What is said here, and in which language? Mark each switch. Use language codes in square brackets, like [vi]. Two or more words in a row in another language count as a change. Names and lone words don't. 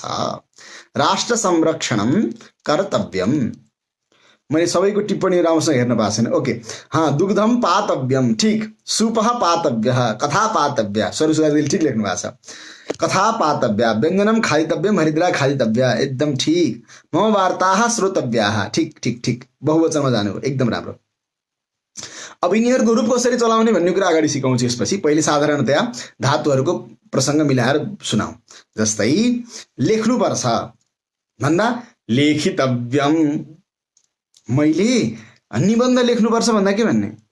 [sa] राष्ट्र संरक्षणम कर्तव्यम। [ne] मैले सबैको टिप्पणी राम्रोसँग हेर्न पाएको छैन। [sa] ओके, दुग्धम पातव्यम, ठिक। सुपः पातव्य, कथा पातव्य, [ne] सरस्वतीले ठिक लेख्नु भएको छ। [sa] कथा पातव्य, व्यञ्जनम खादितव्यम, हरिद्रा खादितव्य, [ne] एकदम ठिक। [sa] मम वार्ताः श्रोतव्याः, [ne] ठिक ठिक ठिक, बहुवचनमा जानु, एकदम राम्रो। अब यिनीहरूको रूप कसरी चलाउने भन्ने कुरा अगाडि सिकाउँछु। यसपछि पहिले साधारणतया धातुहरूको प्रसङ्ग मिलाएर सुनाऊ। जस्तै लेख्नुपर्छ भन्दा लेखितव्यम, मैले निबन्ध लेख्नुपर्छ भन्दा के भन्ने?